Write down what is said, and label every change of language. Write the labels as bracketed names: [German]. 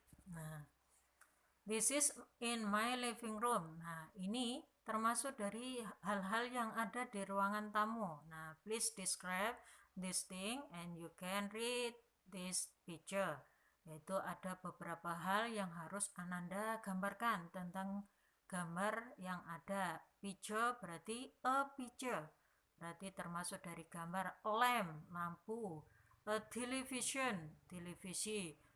[English] Nah, this is in my living room. [Indonesian] Nah, ini termasuk dari hal-hal yang ada di ruangan tamu. [English] Nah, please describe this thing and you can read this picture. [Indonesian] Yaitu ada beberapa hal yang harus Ananda gambarkan tentang gambar yang ada. Picture berarti a picture. Berarti termasuk dari gambar. Lamp, lampu. A television, televisi.